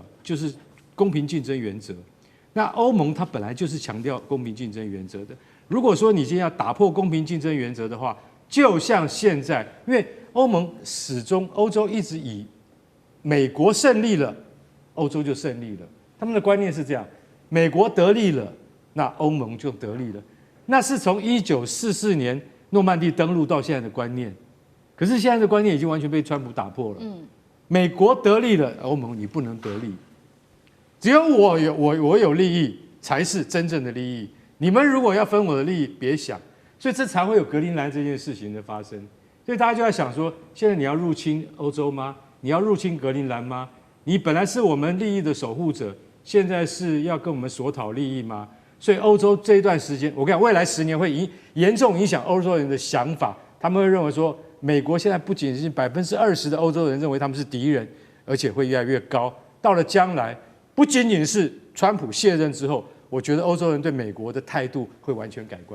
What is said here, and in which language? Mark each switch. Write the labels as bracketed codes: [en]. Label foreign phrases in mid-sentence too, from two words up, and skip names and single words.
[zh] 就是公平競爭原則。那歐盟它本來就是強調公平競爭原則的。如果說你今天要打破公平競爭原則的話，就像現在，因為歐盟歐洲一直以美國勝利了，歐洲就勝利了。他們的觀念是這樣：美國得利了，那歐盟就得利了，那是從1944年諾曼底登陸到現在的觀念，可是現在的觀念已經完全被川普打破了。美國得利了，歐盟你不能得利，只有我有利益才是真正的利益，你們如果要分我的利益，別想。所以這才會有格陵蘭這件事情的發生。所以大家就在想說，現在你要入侵歐洲嗎？你要入侵格陵蘭嗎？你本來是我們利益的守護者，現在是要跟我們索討利益嗎？所以歐洲這一段時間，我跟你講，未來10年會嚴重影響歐洲人的想法。他們會認為說，美國現在不僅是20%的歐洲人認為他們是敵人，而且會越來越高。到了將來，不僅僅是川普卸任之後，我覺得歐洲人對美國的態度會完全改觀。